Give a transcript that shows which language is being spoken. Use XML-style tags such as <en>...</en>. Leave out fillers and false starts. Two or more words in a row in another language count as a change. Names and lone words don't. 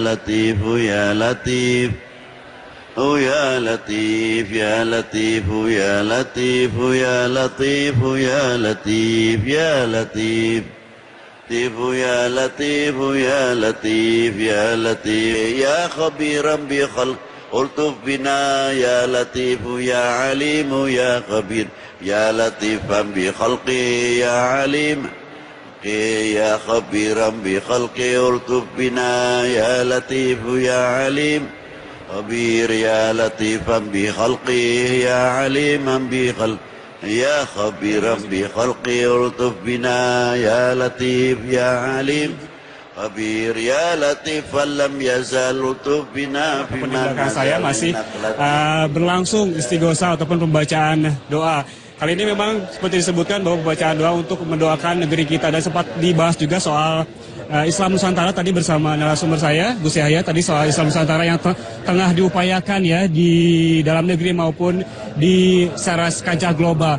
<ar>لطيف يا لطيف يا لطيف يا لطيف يا لطيف يا لطيف يا لطيف يا لطيف يا لطيف يا لطيف يا لطيف يا خبيرا بخلق الطف بنا يا لطيف يا عليم يا خبير يا لطيفا بخلقي يا عليم يا خبيرا بخلقي الطف بنا يا لطيف يا عليم خبير يا لطيفا بخلقي يا عليما بخلق يا خبيرا بخلقي الطف بنا يا لطيف يا عليم خبير يا لطيفا لم يزل لطف بنا</ar> <id>di belakang saya masih berlangsung istighosa ataupun pembacaan doa. Kali ini memang seperti disebutkan bahwa pembacaan doa untuk mendoakan negeri kita, dan sempat dibahas juga soal Islam Nusantara tadi bersama narasumber saya Gus Yahya, tadi soal Islam Nusantara yang tengah diupayakan ya di dalam negeri maupun di secara kancah global.</id>